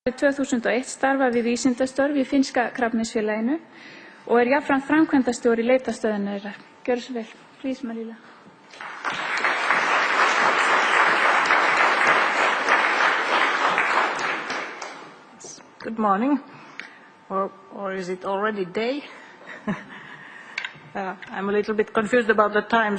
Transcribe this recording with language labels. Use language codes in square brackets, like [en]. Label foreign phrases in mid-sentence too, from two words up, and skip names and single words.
[is] 2001 starfa við vísindastörf í Finska Krabbameinsfélaginu og jafnframt framkvæmdastjóri leitarstöðvarinnar. Gjörðu svo vel. [en] Please, Malila. Good morning, or is it already day? I'm a little bit confused about the times.